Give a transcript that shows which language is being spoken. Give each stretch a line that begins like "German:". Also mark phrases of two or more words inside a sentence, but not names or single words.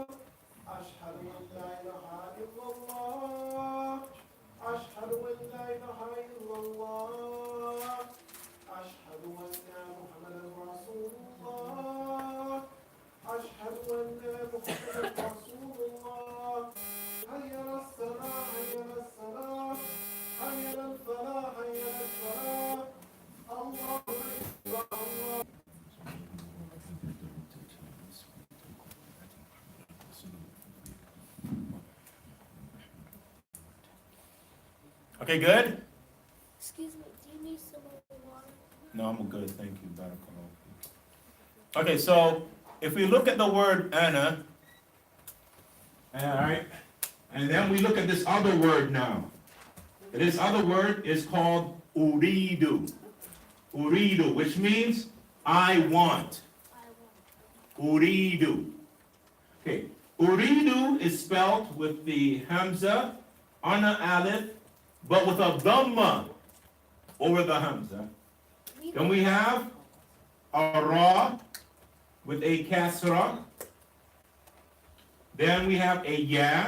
Arabic: أشهد أن لا إله إلا الله. أشهد أن لا إله إلا الله. أشهد أن محمدا رسول الله. أشهد أن محمدا رسول الله. حي على الصلاة، حي على الصلاة. حي على الفلاح، حي على الفلاح. الله أكبر, Allah.
English: Okay, good? Excuse me, do you need some more water? No, I'm good, thank you. Barakallahu. Okay, so if we look at the word ana, all right, and then we look at this other word now. This other word is called uridu. Uridu, which means I want. Uridu. Okay, uridu is spelled with the hamza on the alif, but with a dhamma over the hamza. Then we have a ra with a kasra. Then we have a ya.